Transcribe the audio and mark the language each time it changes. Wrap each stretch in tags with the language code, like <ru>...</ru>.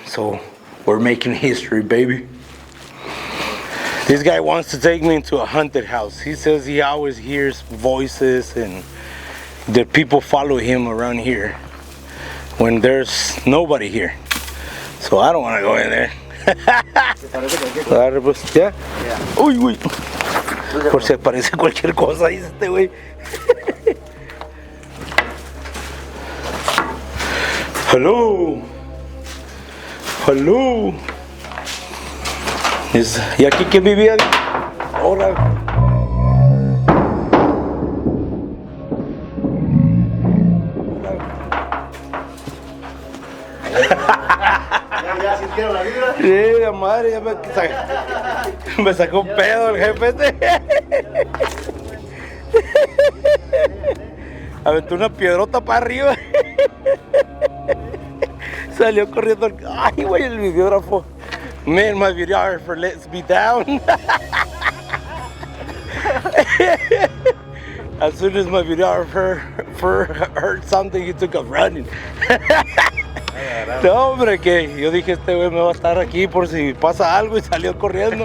<en>So we're making history, baby. This guy wants to take me into a haunted house. He says he always hears voices and that people follow him around here when there's nobody here. So I don't want to go in there. Yeah. Uy, uy.</en> <es>Por si aparece cualquier cosa, dice este güey.</es> <en>Hello. Hello.</en> <es>¿Y aquí quién vivía? Hola. ¿Ya sintieron la vibra? Sí, la madre, ya me sacó un pedo el jefe este. Aventó una piedrota para arriba. Salió corriendo. Ay, güey, el videógrafo.</es> <en>Man, my videographer lets me down. As soon as my videographer heard something, he took off running.</en> <es>No, hombre, que yo dije, este güey me va a estar aquí por si pasa algo, y salió corriendo.</es>